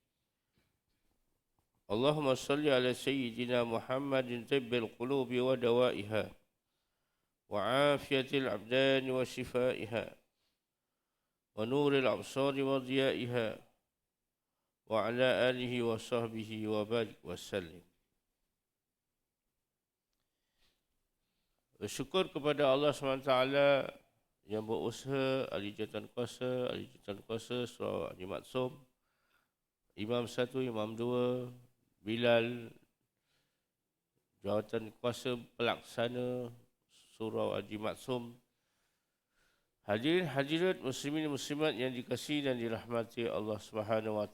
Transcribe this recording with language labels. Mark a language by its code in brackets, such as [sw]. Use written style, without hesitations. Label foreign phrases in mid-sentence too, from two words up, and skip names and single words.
[ar] اللهم صل على سيدنا محمد طب القلوب ودوائها وعافية الأبدان وشفائها ونور الأبصار وضيائها وعلى آله وصحبه وبارك وسلم. [ms] Bersyukur kepada Allah SWT yang berusaha, ahli jawatan kuasa Surah Haji Maksum, Imam 1, Imam 2, Bilal, jawatan kuasa pelaksana Surah Haji Maksum, hadirin hadirat muslimin muslimat yang dikasihi dan dirahmati Allah SWT.